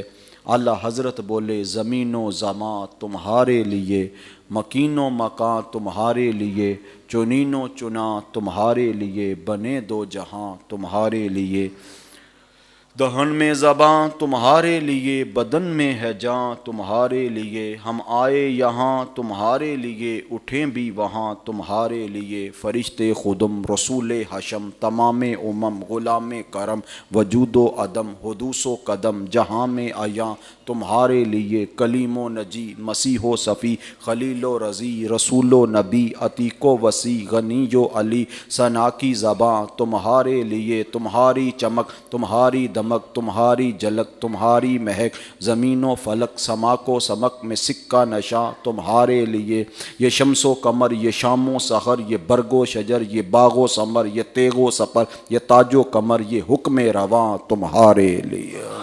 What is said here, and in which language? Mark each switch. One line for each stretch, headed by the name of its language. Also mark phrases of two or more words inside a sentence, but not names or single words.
Urdu: اعلیٰ حضرت بولے زمین و زماں تمہارے لیے، مکین و مکاں تمہارے لیے، چنین و چنا تمہارے لیے، بنے دو جہاں تمہارے لیے، دہن میں زباں تمہارے لیے، بدن میں ہے جاں تمہارے لیے، ہم آئے یہاں تمہارے لیے، اٹھیں بھی وہاں تمہارے لیے، فرشتے خدم رسول حشم تمام امم غلام کرم، وجود و عدم حدوث و قدم جہاں میں آیاں تمہارے لیے، کلیم و نجی مسیح و صفی خلیل و رضی رسول و نبی عتیق و وسیع غنی و علی ثنا کی زباں تمہارے لیے، تمہاری چمک تمہاری دمک تمہاری جھلک تمہاری مہک، زمین و فلک سما کو سمک میں سکہ نشاں تمہارے لیے، یہ شمس و قمر یہ شام و سحر یہ برگ و شجر یہ باغ و ثمر یہ تیغ و سپر یہ تاج و کمر یہ حکم رواں تمہارے لیے۔